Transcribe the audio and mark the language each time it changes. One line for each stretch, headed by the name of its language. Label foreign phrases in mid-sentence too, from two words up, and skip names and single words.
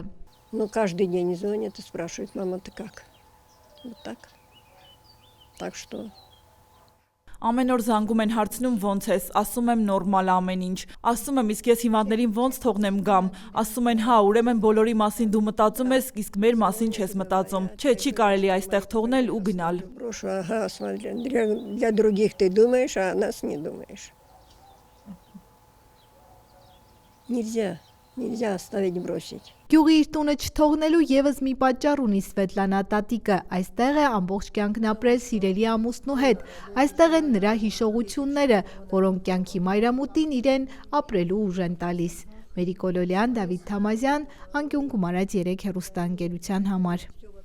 Russian: Ну, каждый день звонят и спрашивают, мама, ты как? Вот так. Так что...
Armenian: Ամեն օր զանգում են հարցնում ոնց ես, ասում եմ նորմալ ամեն ինչ, ասում եմ իսկ ես հիվանդներին ոնց թողնեմ գամ, ասում են հա ուրեմն բոլորի մասին դու մտածում ես, իսկ մեր մասին չես մտածում, չէ չի կարելի այստեղ թողնել ու գնալ։
Russian: Брошу, ага, смотри, для других ты думаешь, а о нас не думаешь. Нельзя оставить бросить.
Armenian: Գյուղի իր տունը չթողնելու եւս մի պատճառ ունի Սվետլանա տատիկը, այստեղ է ամբողջ կյանքն ապրել սիրելի ամուսնու հետ, այստեղ են նրա հիշողությունները, որոնք կյանքի մայրամուտին իրեն ապրելու ուժ են տալիս։ Մերիկոլոլյան, Դավիթ Թամազյան, անկյուն Գումարած 3 հեռուստաընկերության համար։